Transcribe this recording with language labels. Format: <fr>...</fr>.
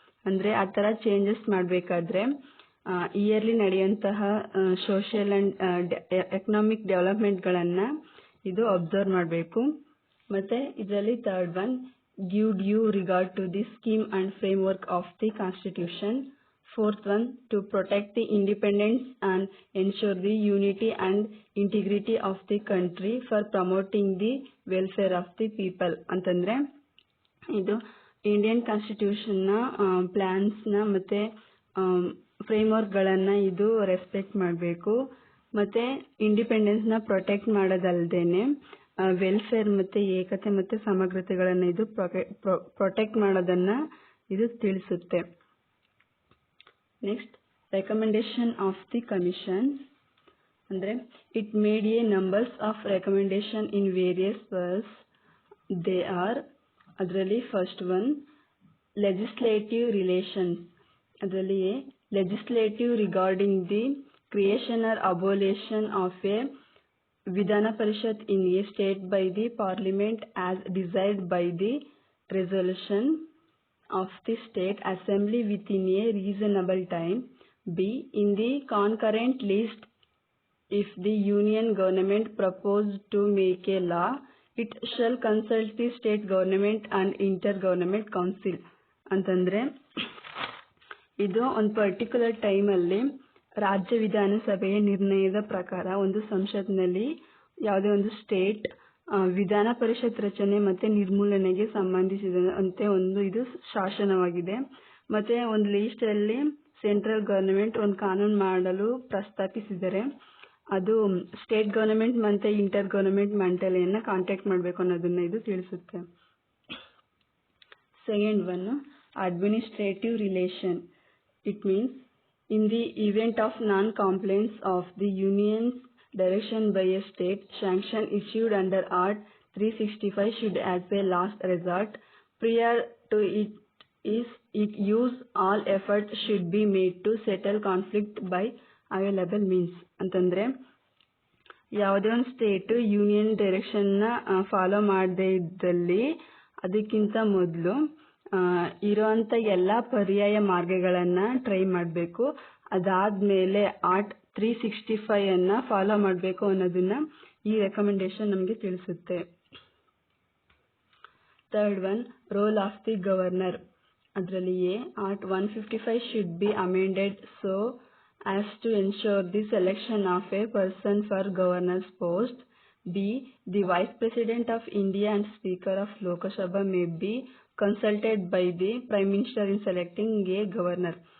<kn>ಅಂದ್ರೆ ಆ ತರ ಚೇಂಜಸ್ ಮಾಡಬೇಕಾದ್ರೆ ಇಯರ್ಲಿ ನಡೆಯುವಂತಹ ಸೋಷಿಯಲ್ ಅಂಡ್ ಎಕನಾಮಿಕ್ ಡೆವಲಪ್ಮೆಂಟ್ಗಳನ್ನ ಇದು ಅಬ್ಸರ್ವ್ ಮಾಡಬೇಕು. ಮತ್ತೆ ಇದರಲ್ಲಿ</kn> <en>Third one give due regard to the scheme and framework of the constitution. Fourth one, to protect the independence and ensure the unity and integrity of the country for promoting the welfare of the people.</en> <kn>ಅಂತಂದ್ರೆ ಇದು Indian ಕಾನ್ಸ್ಟಿಟ್ಯೂಷನ್ನ ಪ್ಲಾನ್ಸ್ನ ಮತ್ತೆ ಫ್ರೇಮ್ವರ್ಕ್ಗಳನ್ನ ಇದು respect ಮಾಡಬೇಕು. ಮತ್ತೆ ಇಂಡಿಪೆಂಡೆನ್ಸ್ನ protect ಮಾಡೋದಲ್ದೇನೆ welfare ಮತ್ತೆ ಏಕತೆ ಮತ್ತೆ ಸಮಗ್ರತೆಗಳನ್ನ ಇದು ಪ್ರೊಟೆಕ್ಟ್ ಮಾಡೋದನ್ನ ಇದು ತಿಳಿಸುತ್ತೆ.</kn> <en>Next, recommendation of the commission.</en> <kn>Andre</kn> <en>it made a numbers of recommendation in various ways. They are</en> <kn>adralli</kn> <en>first one legislative relations.</en> <kn>Adralli</kn> <en>legislative regarding the creation or abolition of a Vidhana Parishad in a state by the parliament as desired by the resolution of the state assembly within a reasonable time. B, in the concurrent list, if the union government proposed to make a law, it shall consult the state government and intergovernment council.</en> <kn>ಅಂತಂದ್ರೆ ಇದು ಒಂದು particular time ಅಲ್ಲಿ ರಾಜ್ಯ ವಿಧಾನಸಭೆಯ ನಿರ್ಣಯದ ಪ್ರಕಾರ ಒಂದು ಸಂಸತ್ನಲ್ಲಿ ಯಾವುದೇ ಒಂದು ಸ್ಟೇಟ್ ವಿಧಾನ ಪರಿಷತ್ ರಚನೆ ಮತ್ತೆ ನಿರ್ಮೂಲನೆಗೆ ಸಂಬಂಧಿಸಿದಂತೆ ಒಂದು ಇದು ಶಾಸನವಾಗಿದೆ. ಮತ್ತೆ ಒಂದು ಲಿಸ್ಟ್ ಅಲ್ಲಿ ಸೆಂಟ್ರಲ್ ಗವರ್ನಮೆಂಟ್ ಒಂದು ಕಾನೂನು ಮಾಡಲು ಪ್ರಸ್ತಾಪಿಸಿದರೆ ಅದು ಸ್ಟೇಟ್ ಗವರ್ನಮೆಂಟ್ ಮತ್ತೆ ಇಂಟರ್ ಗವರ್ನಮೆಂಟ್ ಮಂಡಳಿಯನ್ನ ಕಾಂಟ್ಯಾಕ್ಟ್ ಮಾಡಬೇಕು ಅನ್ನೋದನ್ನ ಇದು ತಿಳಿಸುತ್ತೆ.</kn> <en>Second one administrative relation. It means in the event of non compliance of the unions direction by a state, sanction issued under Art 365 should as a last resort. Prior to it use all effort should be made to settle conflict by available means.</en> <kn>ಅಂತಂದ್ರೆ ಯಾವುದೇ ಒಂದು state union direction ನ follow ಮಾಡದೇ ಇದ್ದಲ್ಲಿ ಅದಕ್ಕಿಂತ ಮೊದಲು ಇರೋಂಥ ಎಲ್ಲ ಪರ್ಯಾಯ ಮಾರ್ಗಗಳನ್ನು ಟ್ರೈ ಮಾಡಬೇಕು. ಅದಾದಮೇಲೆ ಆರ್ಟ್ 365 ಫಾಲೋ ಮಾಡಬೇಕು ಅನ್ನೋದನ್ನ ಈ ರೆಕಮೆಂಡೇಶನ್ ನಮಗೆ ತಿಳಿಸುತ್ತೆ.</kn> <en>Third one, role of the governor.</en> <kn>ಅದರಲ್ಲಿ</kn> <en>Art 155 should be amended so as to ensure the selection of a person for governor's post. B. The Vice President of India and Speaker of Lok Sabha may be consulted by the Prime Minister in selecting a governor.</en>